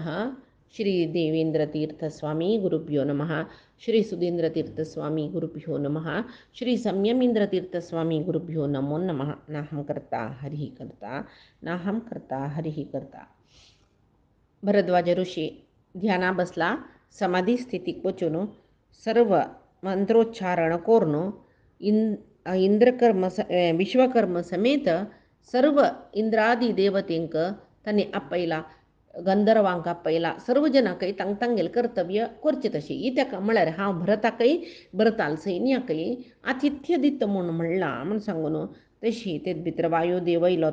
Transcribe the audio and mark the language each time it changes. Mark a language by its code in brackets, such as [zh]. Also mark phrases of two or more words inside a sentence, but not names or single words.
[sa] श्री देवेंद्रतीर्थस्वामी गुरुभ्यो नमः। श्री सुधींद्रतीर्थस्वामी गुरुभ्यो नमः। श्री संयमींद्रतीर्थस्वामी गुरुभ्यो नमो नमः। नाहं कर्ता हरिः कर्ता, नाहं कर्ता हरिः कर्ता. [kok] भरद्वाज ऋषी ध्याना बसला, समाधी स्थितीक पोचून सर्व मंत्रोच्चारण कोरून इंद्रकर्म विश्वकर्म समेत सर्व इंद्रादी देवतेंक त्यांनी आपयला गंधर्वांक आपयला सर्व जन काही तांग तांगेल कर्तव्य करचे तशी इत्याक म्हळ्यार हांव भरताकय भरताल सैन्याकय आतिथ्य दित म्हूण म्हणला म्हूण सांगून तशी तेच भितर वायुदेव येयलो.